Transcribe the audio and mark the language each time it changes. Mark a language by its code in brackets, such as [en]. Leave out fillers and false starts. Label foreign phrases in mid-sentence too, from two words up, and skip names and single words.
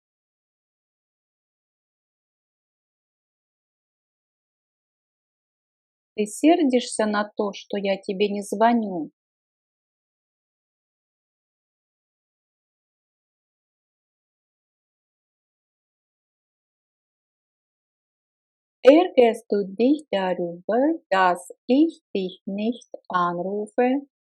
[ru] Ты сердишься на то, что я тебе не звоню? [de] Ärgerst du dich darüber, dass ich dich nicht anrufe?